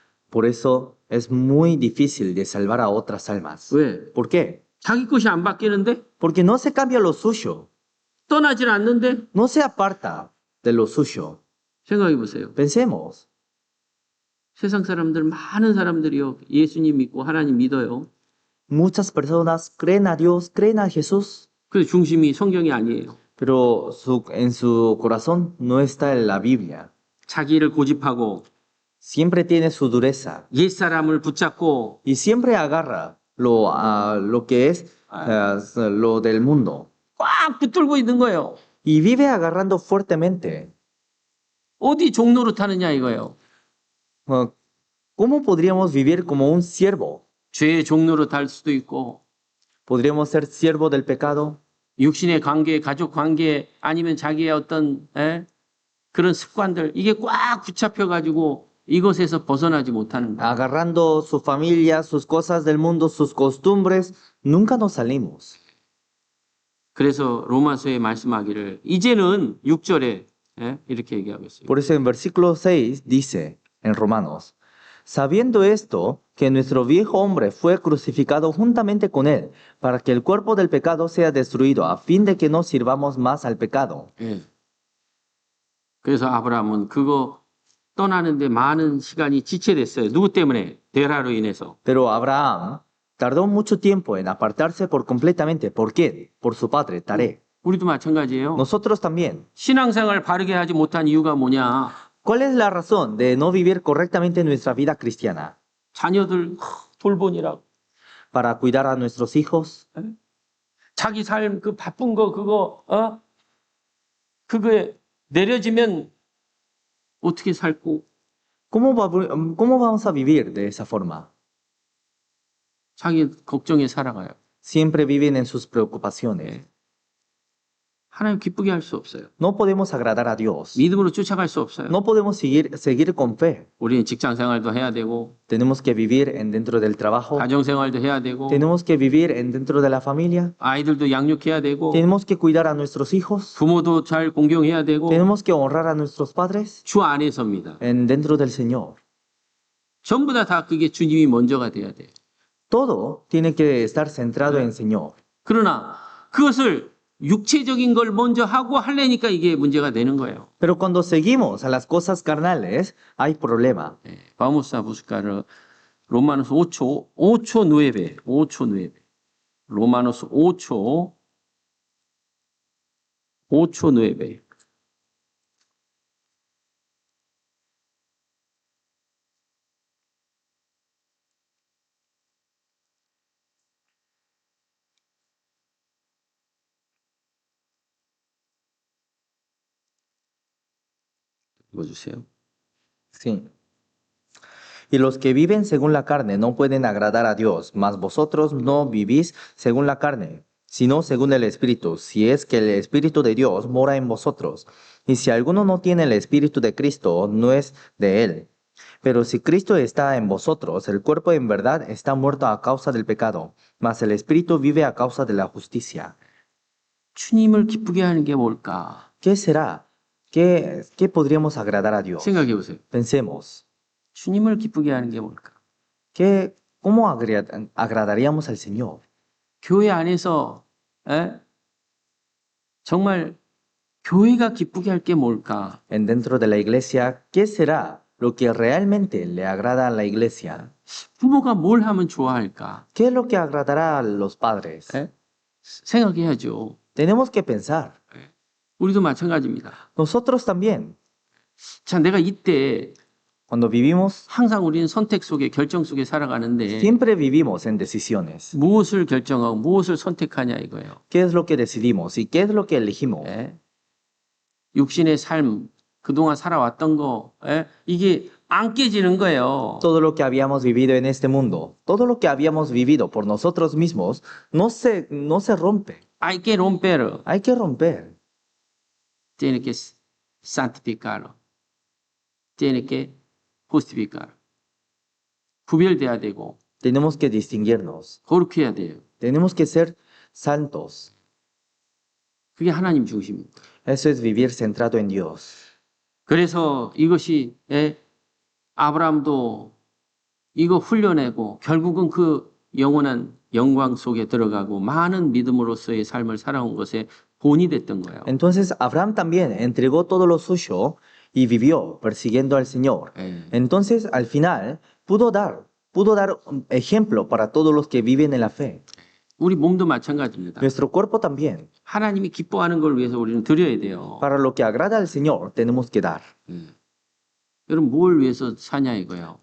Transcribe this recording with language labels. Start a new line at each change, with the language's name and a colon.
Spanish: Por eso es muy difícil de salvar a otras almas.
Korean: 왜?
Spanish: ¿Por qué?
Korean: 자기 것이 안 바뀌는데?
Spanish: Porque no se cambia lo suyo,
Korean: 떠나질 않는데?
Spanish: no se aparta de lo suyo.
Korean: 생각해 보세요.
Spanish: Pensemos,
Korean: 세상 사람들, 많은 사람들이요. 예수님 믿고 하나님 믿어요.
Spanish: muchas personas creen a Dios, creen a Jesús,
Korean: 그 중심이 성경이 아니에요.
Spanish: pero en su corazón no está en la Biblia.
Korean: 자기를 고집하고
Spanish: Siempre tiene su dureza
Korean: 옛사람을 붙잡고
Spanish: y siempre agarra lo que es lo del mundo.
Korean: 꽉 붙들고 있는 거예요.
Spanish: Y vive agarrando fuertemente.
Korean: 어디 종로로 타느냐 이거예요.
Spanish: ¿Cómo podríamos vivir como un siervo?
Korean: 죄의 종로로 탈 수도 있고
Spanish: ¿Podríamos ser siervo del pecado?
Korean: 육신의 관계, 가족 관계 아니면 자기의 어떤 그런 습관들 이게 꽉 붙잡혀 가지고 이것에서 벗어나지 못하는 거예요.
Spanish: Agarrando su familia, sus cosas del mundo, sus costumbres, nunca nos salimos.
Korean: 그래서 로마서에 말씀하기를 이제는 6절에 이렇게 얘기하고 있어요.
Spanish: Por eso en versículo 6 dice en Romanos, sabiendo esto, que nuestro viejo hombre fue crucificado juntamente con él, para que el cuerpo del pecado sea destruido, a fin de que no sirvamos más al pecado.
Korean: 예. 그래서 아브라함은 그거 떠나는데 많은 시간이 지체됐어요. 누구 때문에? 데라로 인해서.
Spanish: Pero Abraham tardó mucho tiempo en apartarse por completamente. ¿Por qué? Por su padre, Taré.
Korean: 우리도 마찬가지예요.
Spanish: Nosotros también.
Korean: 신앙생활 바르게 하지 못한 이유가 뭐냐?
Spanish: ¿Cuál es la razón de no vivir correctamente nuestra vida cristiana?
Korean: 자녀들 돌보니라고.
Spanish: Para cuidar a nuestros hijos,
Korean: 자기 삶 그 바쁜 거 그거 그거에 내려지면 어떻게 살고
Spanish: ¿cómo vamos a vivir de esa forma?
Korean: 자기 걱정에 살아가요.
Spanish: Siempre viven en sus preocupaciones.
Korean: 하나님 기쁘게 할 수 없어요.
Spanish: No podemos agradar a Dios.
Korean: 믿음으로 쫓아갈 수 없어요.
Spanish: No podemos seguir con fe.
Korean: 우리는 직장 생활도 해야 되고
Spanish: Tenemos que vivir dentro del trabajo.
Korean: 가정 생활도 해야 되고
Spanish: Tenemos que vivir dentro de la familia.
Korean: 아이들도 양육해야 되고
Spanish: Tenemos que cuidar a nuestros hijos.
Korean: 부모도 잘 공경해야 되고
Spanish: Tenemos que honrar a nuestros padres
Korean: 주 안에서입니다.
Spanish: dentro del Señor.
Korean: 전부 다 그게 주님이 먼저가 돼야 돼요.
Spanish: Todo tiene que estar centrado en el Señor.
Korean: 그러나 그것을 육체적인 걸 먼저 하고 하려니까 이게 문제가 되는 거예요.
Spanish: Pero cuando seguimos a las cosas carnales, hay problema. Vamos a buscar Romanos 8, 9. Romanos 8, 9.
Korean: 읽어주세요.
Spanish: Sí. Y los que viven según la carne no pueden agradar a Dios, mas vosotros no vivís según la carne, sino según el Espíritu, si es que el Espíritu de Dios mora en vosotros. Y si alguno no tiene el Espíritu de Cristo, no es de él. Pero si Cristo está en vosotros, el cuerpo en verdad está muerto a causa del pecado, mas el espíritu vive a causa de la justicia.
Korean: 주님을 기쁘게 하는 게 뭘까?
Spanish: ¿Qué será? ¿Qué podríamos agradar a Dios?
Korean: 생각해 보세요.
Spanish: Pensemos,
Korean: 주님을 기쁘게 하는 게 뭘까?
Spanish: ¿cómo agradaríamos al Señor?
Korean: 교회 안에서 에? 정말 교회가 기쁘게 할 게 뭘까?
Spanish: Dentro de la iglesia, ¿qué será lo que realmente le agrada a la iglesia?
Korean: 부모가 뭘 하면 좋아할까?
Spanish: ¿Qué es lo que agradará a los padres?
Korean: 에? 생각해야죠.
Spanish: Tenemos que pensar.
Korean: 우리도 마찬가지입니다.
Spanish: Nosotros también,
Korean: 자, 내가 이때
Spanish: cuando vivimos,
Korean: 항상 우리는 선택 속에 결정 속에 살아가는데
Spanish: siempre vivimos en decisiones.
Korean: 무엇을 결정하고 무엇을 선택하냐 이거예요.
Spanish: ¿Qué es lo que decidimos y qué es lo que elegimos?
Korean: 예? 육신의 삶, 그동안 살아왔던 거, 예? 이게 안 깨지는 거예요.
Spanish: Todo lo que habíamos vivido en este mundo, todo lo que habíamos vivido por nosotros mismos, no se rompe. Hay que romper, Hay que romper. tiene que santificarlo, tiene que justificar.
Korean: 구별돼야 되고
Spanish: Tenemos que distinguirnos.
Korean: 거룩해야 돼요.
Spanish: Tenemos que ser santos.
Korean: 그게 하나님 중심입니다.
Spanish: Eso es vivir centrado en Dios.
Korean: 그래서 이것이 예? 아브라함도 이거 훈련하고 결국은 그 영원한 영광 속에 들어가고 많은 믿음으로서의 삶을 살아온 것에 본이 됐던 거예요.
Spanish: Entonces Abraham también entregó todo lo suyo y vivió persiguiendo al Señor.
Korean: 예.
Spanish: Entonces al final pudo dar un ejemplo para todos los que viven en la fe.
Korean: 우리 몸도 마찬가지입니다.
Spanish: Nuestro cuerpo también.
Korean: 하나님이 기뻐하는 걸 위해서 우리는 드려야 돼요.
Spanish: Para lo que agrada al Señor tenemos que dar.
Korean: 여러분 뭘 위해서 사냐 이거예요.